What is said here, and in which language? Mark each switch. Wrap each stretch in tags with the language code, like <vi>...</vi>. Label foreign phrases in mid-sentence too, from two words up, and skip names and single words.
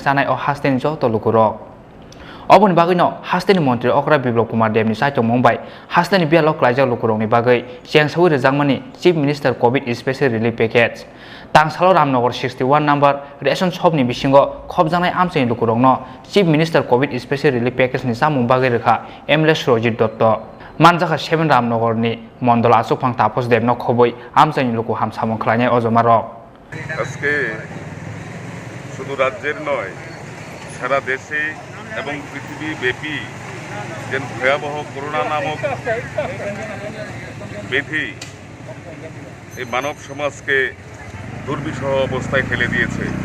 <trp>sanai o hasteni joto lukurok oboni bagai no hasteni mantri okra biplop kumar dev ni saito mumbai hasteni bialo klaijak lukurok ni bagai chengsawi rejangmani Chief Minister COVID Special Relief Package Tangshalo Ramnagar 61 number ration shop ni bisingo khobjanai amchani lukurokno Chief Minister COVID Special Relief Package ni samung bagai rekha MLA Surojit Dotto manjakha 7 Ramnagar ni Mondol Azokphang Tapos Devno khoboi amchani luku ham samung khlainai ojomarok</trp> <bn>আজকে শুধু রাজ্যের নয় সারা দেশে এবং পৃথিবীব্যাপী যে ভয়াবহ করোনা নামক ব্যাধি এই মানব সমাজকে দুর্বিষহ অবস্থায় ফেলে দিয়েছে</bn>